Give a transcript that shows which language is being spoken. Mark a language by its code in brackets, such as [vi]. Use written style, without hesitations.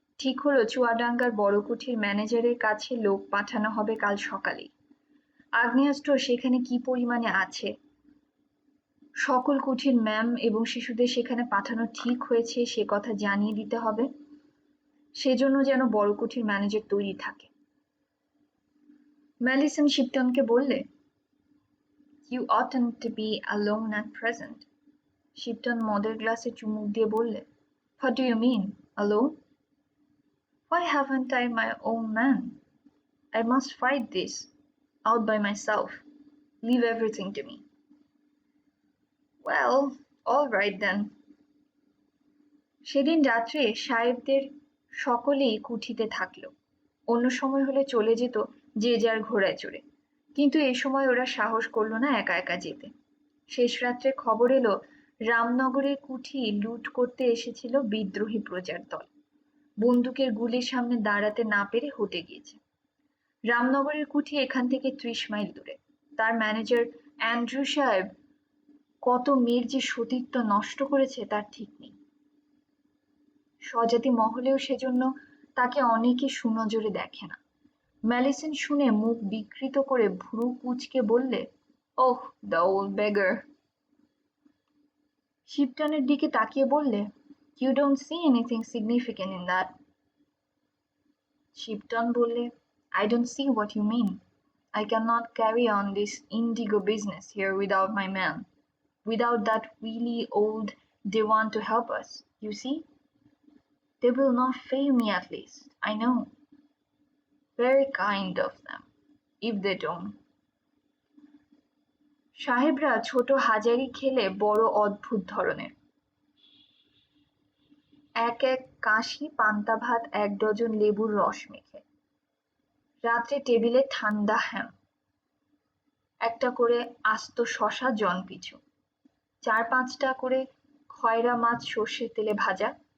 [bn] ঠিক হলো চুয়াডাঙ্গার বড়কুঠির ম্যানেজারের কাছে লোক পাঠানো হবে কাল সকালেই। আগ্নেয়াস্ত্র সেখানে কি পরিমাণে আছে, সকল কুঠির ম্যাম এবং শিশুদের সেখানে পাঠানো ঠিক হয়েছে সে কথা জানিয়ে দিতে হবে, সেজন্য যেন বড়কুঠির ম্যানেজার তৈরি থাকে। ম্যালিসন শিপটনকে বললে, [en] "You oughtn't to be alone at present." [bn] Shipton মদের গ্লাসে চুমুক দিয়ে বললে, [en] "What do you mean, alone? Why haven't I my own man? I must fight this out by myself. Leave everything to me." "Well, all right then." [bn] সেদিন রাত্রে সাহেবদের সকলেই কুঠিতে থাকলো। অন্য সময় হলে চলে যেত যে যার ঘোড়ায় চড়ে, কিন্তু এ সময় ওরা সাহস করলো না একা একা যেতে। শেষ রাত্রে খবর এলো রামনগরের কুঠি লুট করতে এসেছিল বিদ্রোহী প্রজার দল। বন্দুকের গুলির সামনে দাঁড়াতে না পেরে হটে গিয়েছে। রামনগরের কুঠি এখান থেকে 30 মাইল দূরে। তার ম্যানেজার অ্যান্ড্রু সাহেব কত মেয়ের যে সতীত্ব নষ্ট করেছে তার ঠিক নেই। স্বজাতি মহলেও সেজন্য তাকে অনেকে সুনজরে দেখে না। ম্যালিসন শুনে মুখ বিকৃত করে ভ্রু কুঁচকে বললে, [en] "Oh, the old beggar." [bn] শিপটনের দিকে তাকিয়ে বললে, [en] "You don't see anything significant in that." [bn] Shipton বললে, [en] "I don't see what you mean. I cannot carry on this indigo business here without my man, without that wily old Dewan to help us, you see. They will not fail me at least, I know. Very kind of them, if they don't." [bn] সাহেবরা ছোট হাজারি খেলে বড় অদ্ভুত ধরনের। এক এক কাশি পান্তা ভাত, 1 ডজন লেবুর রস মেখে। রাত্রে টেবিলে ঠান্ডা হ্যাম, একটা করে আস্ত শশা জন পিছু, 4-5টা করে খয়রা মাছ সর্ষের তেলে ভাজা।